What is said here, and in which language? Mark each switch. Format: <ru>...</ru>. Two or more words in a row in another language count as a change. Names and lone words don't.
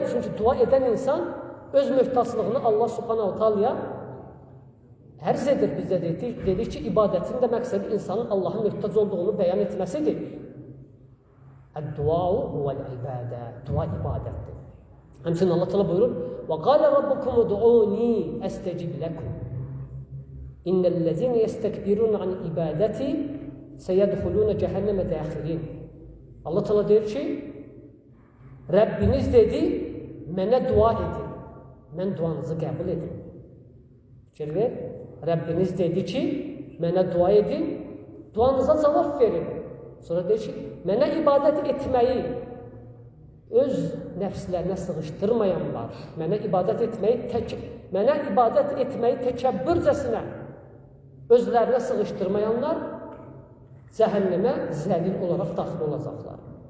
<az>Çünki dua edən insan öz möhtaclığını Allah subhanahu ta'alaya ərz edir. Biz də dedik ki, ibadətin də məqsədi insanın Allahın möhtac olduğunu bəyan etməsidir.</az> <ar>الدعاء هو العبادة.</ar> <az>Dua ibadətdir. Həmçinin Allah ta'ala buyurur,</az> <ar>وَقَالَ رَبُّكُمُ دُعُونِي أَسْتَجِبْ لَكُمْ إِنَّ الَّذِينَ يَسْتَكْبِرُونَ عَنْ إِبَادَتِي سَيَدْخُلُونَ جَهَنَّمَ دَاخِرِينَ.</ar> <az>Allah ta'ala deyir ki, Rəbbiniz dedi, mənə dua edin, mən duanızı qəbul edin. Fikir ver, Rəbbiniz dedi ki, mənə dua edin, duanıza cavab verin. Sonra deyir ki, mənə ibadət etməyi öz nəfslərinə sığışdırmayanlar, mənə ibadət etməyi təkəbbürcəsinə özlərinə sığışdırmayanlar cəhənnəmə zəlil olaraq daxil olacaqlar.</az>